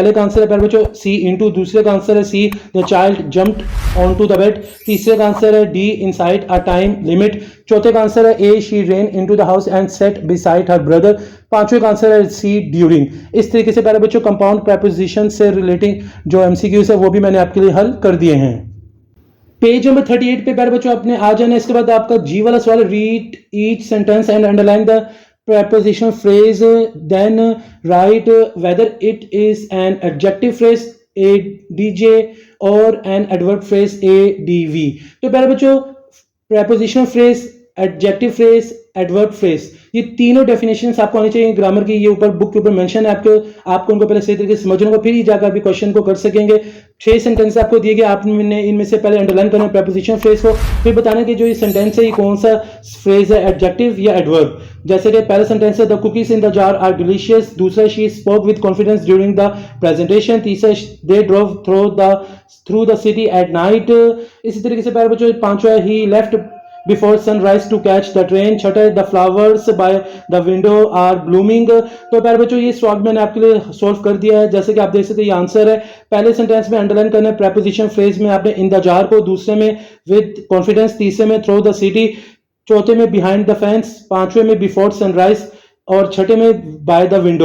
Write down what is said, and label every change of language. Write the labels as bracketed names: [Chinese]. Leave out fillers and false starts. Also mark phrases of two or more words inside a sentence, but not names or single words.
[Hindi] पहले का आंसर है प्यारे बच्चों [English] C into, [Hindi] दूसरे का आंसर है [English] C the child jumped on to the bed, [Hindi] तीसरे का आंसर है [English] D inside a time limit, [Hindi] चौथे का आंसर है [English] A she ran into the house and sat beside her brother, [Hindi] पांचवें का आंसर है [English] C during. [Hindi] इस तरीके से प्यारे बच्चों [English] compound preposition [Hindi] से रिलेटिंग जो एमसीक्यूज है वो भी मैंने आपके लिए हल कर दिए हैं। [English] page number [Hindi] 38 पे प्यारे बच्चों आपने आ जाना। इसके बाद आपका जी वाला सवाल, [English] read each sentence and underline the preposition phrase, then write whether it is an adjective phrase adj or an adverb phrase adv। [Hindi] तो प्यारे बच्चों [English] preposition phrase, adjective phrase, adverb phrase [Hindi] ये तीनों डेफिनेशंस आपको आनी चाहिए ग्रामर की। ये ऊपर बुक के ऊपर मेंशन है, आपको उनको पहले सही तरीके से समझना होगा, फिर ही जाकर आप क्वेश्चन को कर सकेंगे। 6 सेंटेंस आपको दिए गए, आपने इनमें से पहले अंडरलाइन करना [English] preposition phrase [Hindi] को, फिर बताना कि जो ये सेंटेंस है ये कौन सा फ्रेज है, एडजेक्टिव या एडवर्ब। जैसे कि पहला सेंटेंस है [English] the cookies in the jar are delicious, दूसरा she spoke with confidence during the presentation, तीसरा they drove through the city at night. [Hindi] इसी तरीके से प्यारे बच्चों पांचवा [English] he left before sunrise to catch the train, छठा the flowers by the window are blooming। [Hindi] तो प्यारे बच्चों ये सवाल मैंने आपके लिए सॉल्व कर दिया है। जैसे कि आप देख सकते हैं ये आंसर है। पहले सेंटेंस में अंडरलाइन करना है [English] preposition phrase [Hindi] में आपने [English] in the jar [Hindi] को, दूसरे में [English] with confidence, [Hindi] तीसरे में [English] through the city, [Hindi] चौथे में [English] behind the fence, [Hindi] पांचवे में [English] before sunrise [Hindi] और छठे में [English] by the window.